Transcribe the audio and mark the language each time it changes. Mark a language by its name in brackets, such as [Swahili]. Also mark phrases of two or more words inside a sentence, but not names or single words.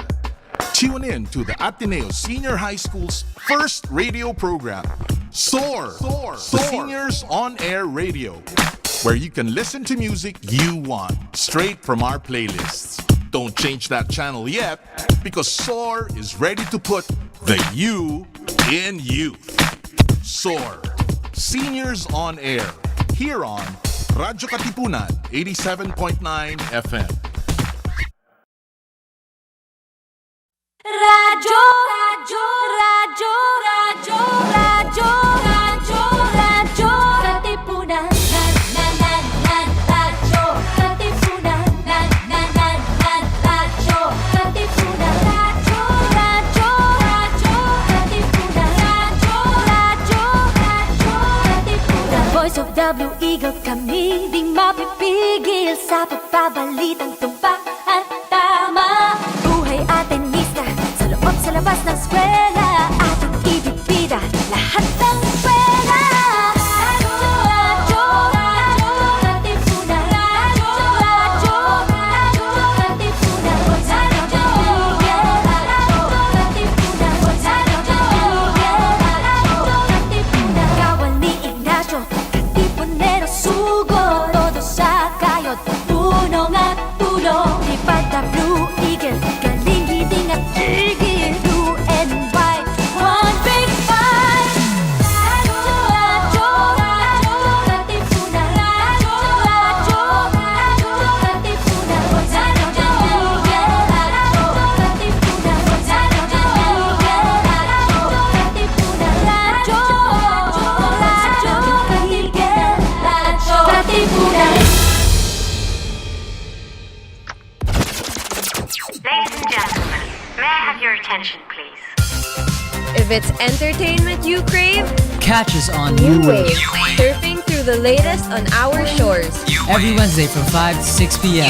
[English] Tune in to the Ateneo Senior High School's first radio program, Soar, the Seniors On Air Radio, where you can listen to music you want, straight from our playlists. Don't change that channel yet, because Soar is ready to put the you in youth. Soar, Seniors On Air, here on Radyo Katipunan 87.9 FM. [Filipino] Radyo, radyo, radyo, radyo, radyo, radyo, radyo, Katipunan, radyo, Katipunan, radyo, Katipunan, radyo, radyo, radyo, Katipunan, radyo, Katipunan. [English] The voice of the Eagle, [Filipino] kami di mapipigil sa pagbabalitang tumpak at tama. Buhay atenista sa loob sa labas ng eskwela, ating ibibida lahat ng eskwela. Radyo, radyo, radyo, Katipunan, radyo, radyo, radyo, Katipunan, radyo, radyo, Katipunan, radyo, Katipunan. Kawan ni Ignacio, Katipunero sugo, todo sa kayod, tulong at tulong. Lipad na Blue Eagle, galing hiding at tigil, [English] blue and white, one big fight. [Filipino] Radyo, radyo, radyo, Katipunan, radyo, radyo, radyo, Katipunan, radyo, Katipunan, radyo, Katipunan, radyo, Katipunan. [English] Ladies and gentlemen, may I have your attention, please? If it's entertainment you crave, Catch us on New Wave. Surfing through the latest on our shores. every Wednesday from 5 to 6 p.m.